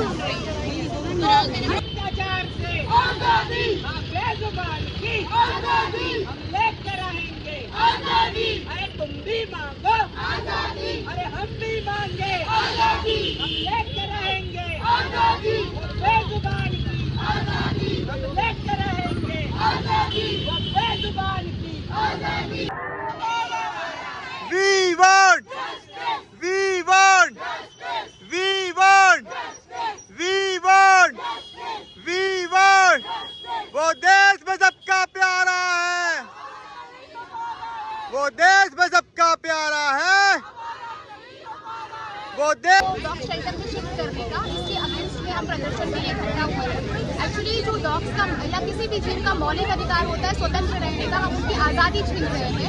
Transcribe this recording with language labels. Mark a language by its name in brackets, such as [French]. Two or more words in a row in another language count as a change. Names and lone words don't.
[Hindi] भ्रष्टाचार से आजादी, बेजुबान की आजादी, हम लेकर रहेंगे आजादी। अरे तुम भी मांगो आजादी, अरे हम भी मांगे आजादी, हम लेकर रहेंगे आजादी। बेजुबान की आजादी, हम लेकर रहेंगे आजादी। बेजुबान की आजादी। [English] We want, we want, we want, we want, we want। [Hindi] वो देश में सबका प्यारा है, वो देश में सबका प्यारा है, वो देश। डॉग शेल्टर में शिफ्ट करने का, इसके अगेंस्ट में हम प्रदर्शन के लिए इकट्ठा हुए हैं। एक्चुअली जो डॉग्स का या किसी भी जीव का मौलिक अधिकार होता है स्वतंत्र रहने का, हम उसकी आज़ादी छीन रहे हैं।